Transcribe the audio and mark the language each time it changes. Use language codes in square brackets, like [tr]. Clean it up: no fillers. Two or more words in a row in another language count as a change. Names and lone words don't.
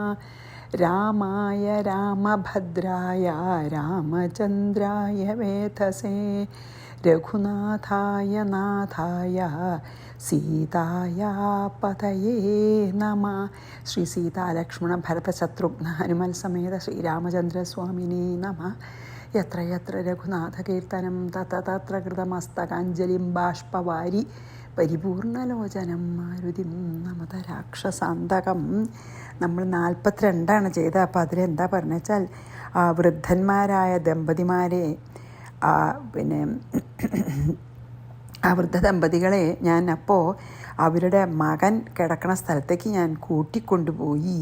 [sa] रामाय रामभद्राय रामचन्द्राय वेधसे रघुनाथाय नाथाय सीताय पतये नमः। श्री सीता लक्ष्मण भरत शत्रुघ्न हनुमल समेत श्रीरामचन्द्रस्वामिने नमः। यत्र यत्र रघुनाथकीर्तनं तत्र तत्र कृतमस्तकाञ्जलिं बाष्पवारि പരിപൂർണലോചനം മാരുതിം നമത രാക്ഷസാന്തകം. [ml] നമ്മൾ 42 ചെയ്തത്. അപ്പോൾ അതിലെന്താ പറഞ്ഞു വെച്ചാൽ ആ വൃദ്ധന്മാരായ ദമ്പതിമാരെ ആ വൃദ്ധ ദമ്പതികളെ ഞാൻ അപ്പോൾ അവരുടെ മകൻ കിടക്കണ സ്ഥലത്തേക്ക് ഞാൻ കൂട്ടിക്കൊണ്ടുപോയി.